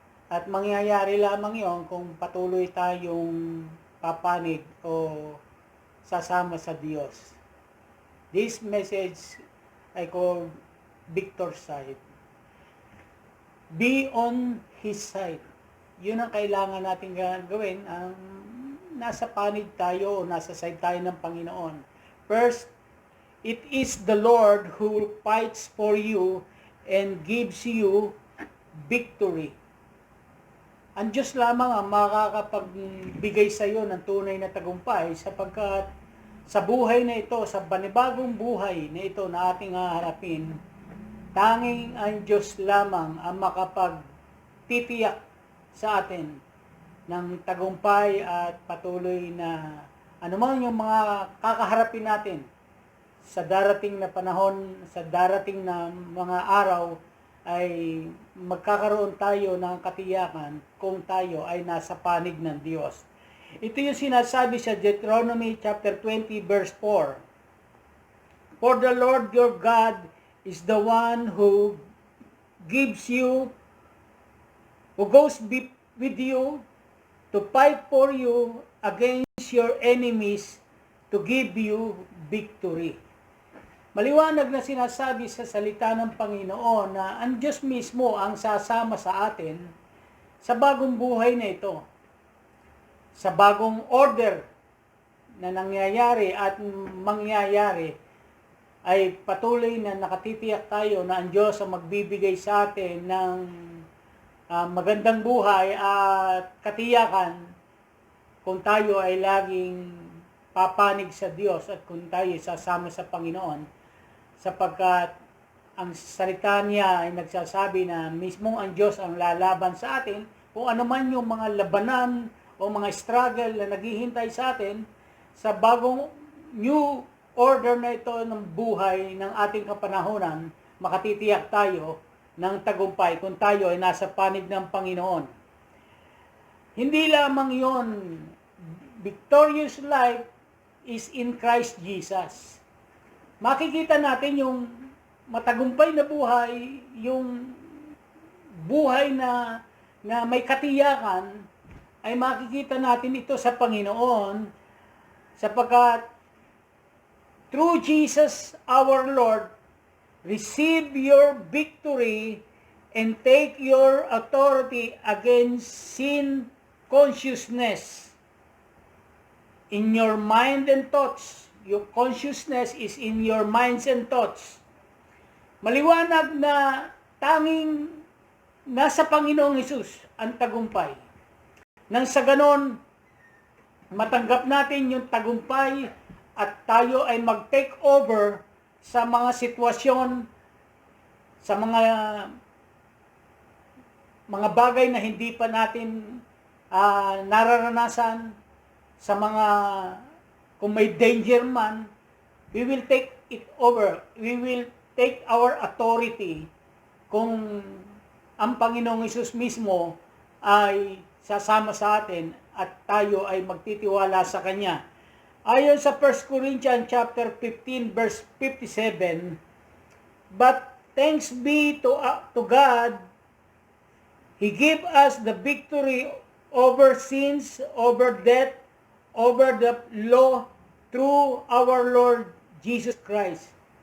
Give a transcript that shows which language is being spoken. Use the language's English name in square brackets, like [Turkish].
[Filipino] At mangyayari lamang yon kung patuloy tayong papanig o sasama sa Diyos. [English] This message I call Victor's side. Be on His side. [Filipino] Yun ang kailangan natin gawin. Nasa panig tayo o nasa side tayo ng Panginoon. [English] First, it is the Lord who fights for you and gives you victory. [Filipino] Ang Diyos lamang ang makakapagbigay sa iyo ng tunay na tagumpay sapagkat sa buhay na ito, sa panibagong buhay na ito na ating haharapin, tanging ang Diyos lamang ang makapagtitiyak sa atin ng tagumpay at patuloy na anuman yung mga kakaharapin natin sa darating na panahon, sa darating na mga araw, ay magkakaroon tayo ng katiyakan kung tayo ay nasa panig ng Diyos. Ito yung sinasabi sa Deuteronomy chapter 20 verse 4. [English] For the Lord your God is the one who gives you, who goes with you to fight for you against your enemies to give you victory. [Filipino] Maliwanag na sinasabi sa salita ng Panginoon na ang Diyos mismo ang sasama sa atin sa bagong buhay na ito. Sa bagong order na nangyayari at mangyayari ay patuloy na nakatitiyak tayo na ang Diyos ang magbibigay sa atin ng magandang buhay at katiyakan kung tayo ay laging papanig sa Diyos at kung tayo sasama sa Panginoon. Sapagkat ang salita niya ay nagsasabi na mismong ang Diyos ang lalaban sa atin kung ano man yung mga labanan o mga struggle na naghihintay sa atin sa bagong new order na ito ng buhay ng ating kapanahonan, makatitiyak tayo ng tagumpay kung tayo ay nasa panig ng Panginoon. Hindi lamang yon, [English] victorious life is in Christ Jesus. [Filipino] Makikita natin yung matagumpay na buhay, yung buhay na may katiyakan, ay makikita natin ito sa Panginoon sapagkat [English] through Jesus our Lord, receive your victory and take your authority against sin consciousness in your mind and thoughts. Your consciousness is in your minds and thoughts. [Filipino] Maliwanag na tanging nasa Panginoong Hesus ang tagumpay. Nang sa ganon, matanggap natin yung tagumpay at tayo ay mag-take over sa mga sitwasyon, sa mga bagay na hindi pa natin nararanasan, sa mga kung may danger man, [English] we will take it over. We will take our authority [Filipino] kung ang Panginoong Hesus mismo ay sasama sa atin at tayo ay magtitiwala sa Kanya. Ayon sa [English] 1 Corinthians chapter 15 verse 57, but thanks be to God, He gave us the victory over sins, over death, over the law through our Lord Jesus Christ.